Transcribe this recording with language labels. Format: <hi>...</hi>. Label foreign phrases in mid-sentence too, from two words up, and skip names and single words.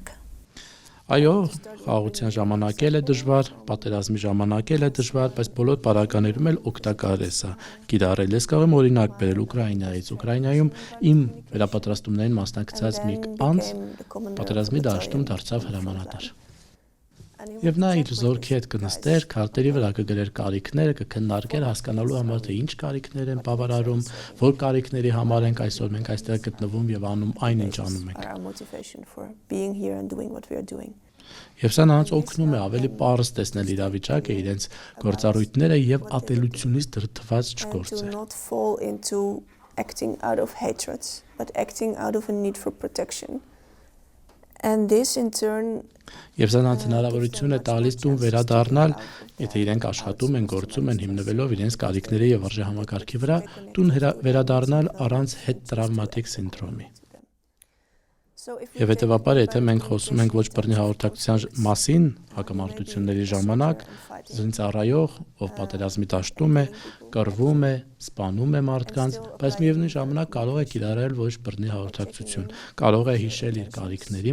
<hy>Այո, խաղաղության ժամանակ էլ է դժվար, պատերազմի ժամանակ էլ է դժվար, բայց բոլոր պարագաներում էլ օգտակար է սա կիրառել։ Ես կարող եմ օրինակ բերել Ուկրաինայից։ Ուկրաինայում իմ վերապատրաստումներին մասնակցած մի անձ պատերազմի դաշտում դարձավ հրամանատար։ Եվ նա իր զորքի հետ կնստեր, քարտերի վրա կգրեր կարիքները, կքննարկեր հասկանալու համար թե ինչ կարիքներ են բավարարում, որ կարիքների համար ենք այսօր մենք այստեղ գտնվում եւ անում այն ինչ անում ենք։</hy> <en>our motivation for being here and doing what we are doing.</en> <hy>Եվ սա նրանց օգնում է ավելի պարզ տեսնել իրավիճակը, իրենց գործառույթները եւ ատելությունից դրդված</hy> <en>And to</en> <hy>չգործել։</hy> <en>not fall into acting out of hatred, but acting out of a need for protection. And this in turn</en> <hy>Եվ սա նրանց հնարավորություն է տալիս տուն վերադառնալ, եթե իրենք աշխատում են, գործում են հիմնվելով իրենց կարիքների եւ արժեհամակարգի վրա, տուն վերադառնալ առանց հետտրավմատիկ սինդրոմի։ Եվ հետևաբար, եթե մենք խոսում ենք ոչ բռնի հաղորդակցության մասին հակամարտությունների ժամանակ, զինծառայող, ով պատերազմի դաշտում է, կռվում է, սպանում է մարդկանց, բայց միևնույն ժամանակ կարող է կիրառել ոչ բռնի հաղորդակցություն, կարող է հիշել իր կարիքների,</hy>